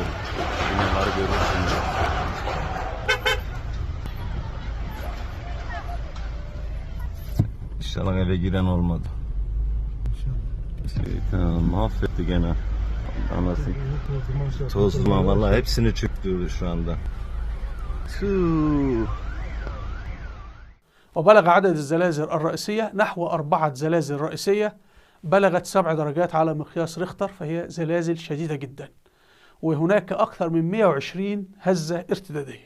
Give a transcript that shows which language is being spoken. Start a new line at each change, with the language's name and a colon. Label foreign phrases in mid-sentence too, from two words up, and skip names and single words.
Turkish: Binaları görüyorsunuz. İnşallah eve giren olmadı. Şeytan mahvetti gene. Anasını. Tozma vallahi hepsini çöktürdü şu anda.
Arabic: وبلغ عدد الزلازل الرئيسية نحو 4 زلازل رئيسية بلغت 7 درجات على مقياس ريختر، فهي زلازل شديدة جدا. وهناك أكثر من 120 هزة ارتدادية.